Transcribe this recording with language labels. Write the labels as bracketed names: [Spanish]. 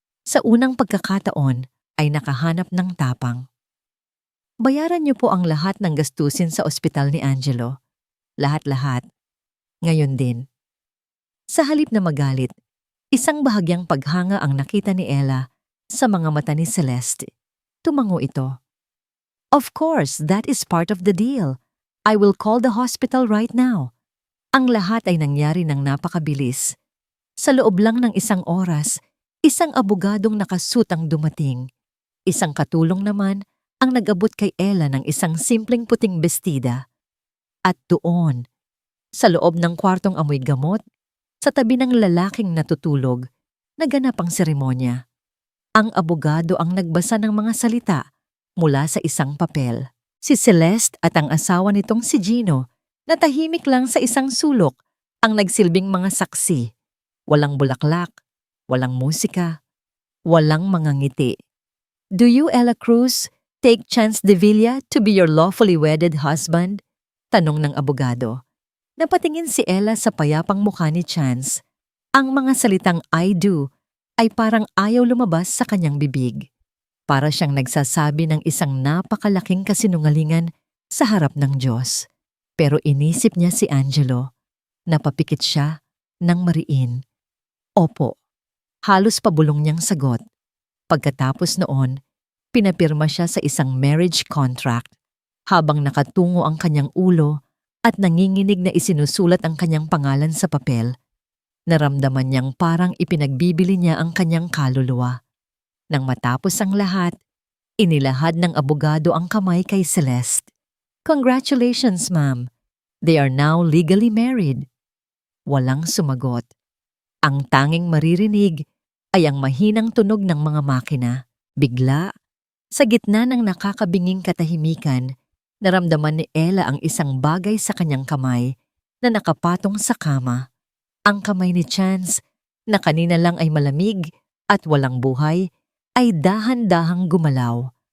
[Filipino] Sa unang pagkakataon ay nakahanap ng tapang. Bayaran niyo po ang lahat ng gastusin sa ospital ni Angelo. Lahat-lahat. Ngayon din. Sa halip na magalit, isang bahagyang paghanga ang nakita ni Ella sa mga mata ni Celeste. Tumango ito. [English] Of course, that is part of the deal. I will call the hospital right now. [Filipino] Ang lahat ay nangyari ng napakabilis. Sa loob lang ng isang oras, isang abogadong nakasuit ang dumating. Isang katulong naman ang nag-abot kay Ella ng isang simpleng puting bestida. At doon, sa loob ng kwartong amoy gamot, sa tabi ng lalaking natutulog, naganap ang seremonya. Ang abogado ang nagbasa ng mga salita mula sa isang papel. Si Celeste at ang asawa nitong si Gino na tahimik lang sa isang sulok ang nagsilbing mga saksi. Walang bulaklak, walang musika, walang mga ngiti. [English] Do you, Ella Cruz, take Chance de Villa to be your lawfully wedded husband? [Filipino] Tanong ng abogado. Napatingin si Ella sa payapang mukha ni Chance. Ang mga salitang [English] I do [Filipino] ay parang ayaw lumabas sa kanyang bibig. Para siyang nagsasabi ng isang napakalaking kasinungalingan sa harap ng Diyos. Pero inisip niya si Angelo. Napapikit siya ng mariin. Opo. Halos pabulong niyang sagot. Pagkatapos noon, pinapirma siya sa isang marriage contract habang nakatungo ang kanyang ulo at nanginginig na isinusulat ang kanyang pangalan sa papel. Naramdaman niyang parang ipinagbibili niya ang kanyang kaluluwa. Nang matapos ang lahat, inilahad ng abogado ang kamay kay Celeste. [English] Congratulations, ma'am. They are now legally married. [Filipino] Walang sumagot. Ang tanging maririnig ay ang mahinang tunog ng mga makina. Bigla, sa gitna ng nakakabinging katahimikan, naramdaman ni Ella ang isang bagay sa kanyang kamay na nakapatong sa kama. Ang kamay ni Chance, na kanina lang ay malamig at walang buhay, ay dahan-dahang gumalaw.